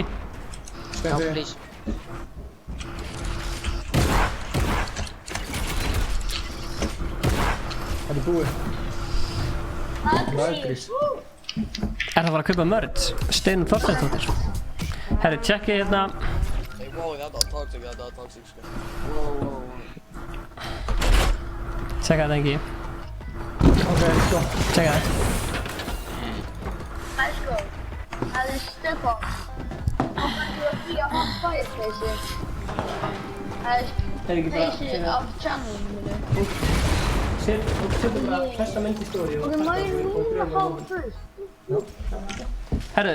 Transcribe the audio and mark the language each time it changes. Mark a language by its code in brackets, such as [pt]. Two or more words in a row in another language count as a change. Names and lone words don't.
[is] Stendi. Það er búið. Ræðgrís. Er það bara að kaupa merch? Steinum Þorsteinsdóttir. Herri, tjekkið hérna. Hey, wow, þetta var toxic, sko. Tjekka þetta, Ingi. [en] Ok, let's go. [is] Tjekka þetta. [en] Let's go. [is] Það er Stefán. Hann fætti að fýja [en] hot fireplace. [is] Það er place af channelinu mínu. Settum bara þessa mynd í stóri og... Ok, má ég núna fá fyrst? Herru.